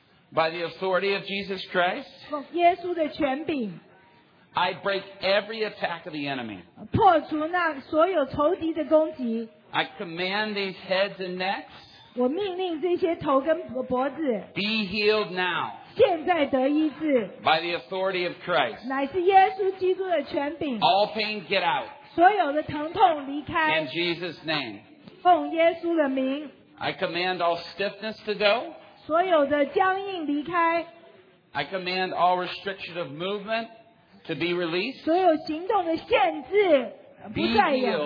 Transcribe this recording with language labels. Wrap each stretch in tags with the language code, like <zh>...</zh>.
<en>by the authority of Jesus Christ,</en> <zh>耶稣的权柄,</zh> <en>I break every attack of the enemy.</en> <zh>破除那所有仇敌的攻击,</zh> <en>I command these heads and necks,</en> <zh>我命令这些头跟脖子,</zh> <en>be healed now.</en> <zh>现在得医治,</zh> <en>by the authority of Christ,</en> <zh>乃是耶稣基督的权柄,</zh> <en>all pain get out.</en> <zh>所有的疼痛离开,</zh> <en>in Jesus' name.</en> <zh>奉耶稣的名,</zh> <en>I command all stiffness to go.</en> <zh>所有的僵硬离开。</zh> <en>I command all restriction of movement to be released.</en> <zh>所有行动的限制不再有。</zh>